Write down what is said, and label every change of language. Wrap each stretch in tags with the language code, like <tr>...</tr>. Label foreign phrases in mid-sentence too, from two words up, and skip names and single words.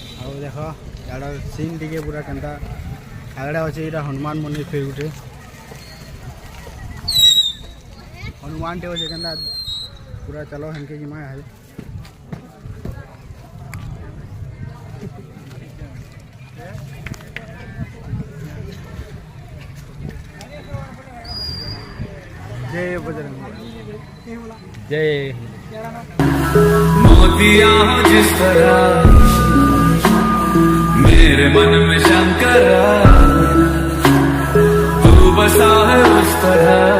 <spv>ଆଉ ଦେଖ ଇଆଡ଼ ସିନ୍ ଟିକେ ପୁରା କେନ୍ତା ଆଗଡ଼େ ଅଛି ଏଇଟା ହନୁମାନ ମନ୍ଦିର ଫେର୍ ଗୁଟେ ହନୁମାନଟେ ଅଛେ କେନ୍ତା ପୁରା ଚାଲ ହେନ୍କେ ଯିମା ଇହାଦେ</spv> <hi>जय बजरंग जय मोतिया हो जिस तरह मेरे मन में शंकर तू बसा है उस तरह।</hi>